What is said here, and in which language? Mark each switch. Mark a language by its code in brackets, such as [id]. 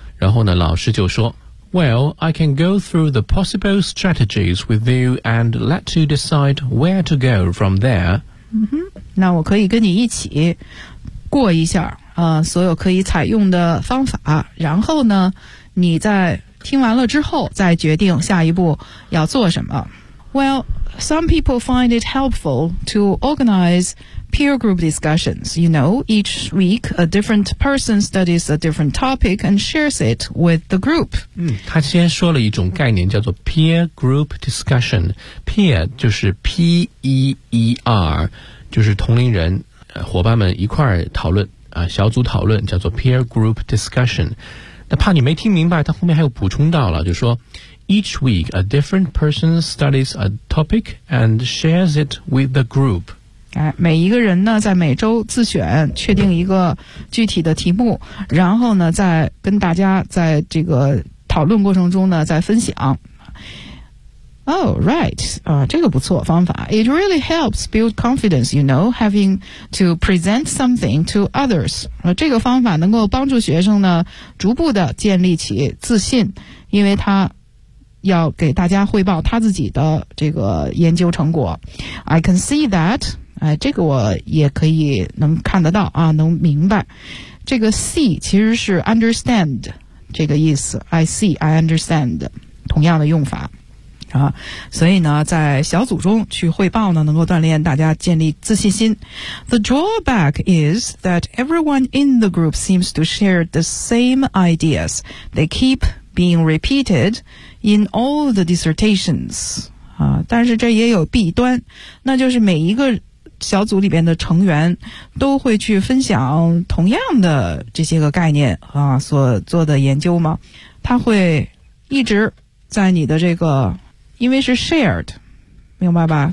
[zh] 然后呢，老师就说 [en] Well, I can go through the possible strategies with you and let you decide where to go from there. [zh] 那我可以跟你一起过一下所有可以采用的方法，然后呢你在听完了之后再决定下一步要做什么。 [en] Well, some people find it helpful to organize peer group discussions. You know, each week a different person studies a different topic and shares it with the group. [zh] 他先说了一种概念叫做 peer group discussion. Peer 就是 P-E-E-R, 就是同龄人伙伴们一块儿讨论小组讨论叫做 peer group discussion. 那怕你没听明白，他后面还有补充到了，就说 [en] Each week, a different person studies a topic and shares it with the group. [zh] 每一个人呢，在每周自选，确定一个具体的题目，然后呢，再跟大家在这个讨论过程中呢，再分享。 [en] Oh, right. [zh] 这个不错，方法。 [en] It really helps build confidence, you know, having to present something to others. [zh] 这个方法能够帮助学生呢，逐步的建立起自信，因为他要给大家汇报他自己的这个研究成果。 [en] I can see that, [zh] 这个我也可以能看得到能明白。这个 see 其实是 understand 这个意思， [en] I see, I understand, [zh] 同样的用法所以呢在小组中去汇报呢能够锻炼大家建立自信心。 [en] The drawback is that everyone in the group seems to share the same ideas. They keep being repeated,in all the dissertations, [zh] 但是这也有弊端，那就是每一个小组里边的成员都会去分享同样的这些个概念所做的研究吗？他会一直在你的这个，因为是 shared, 明白吧？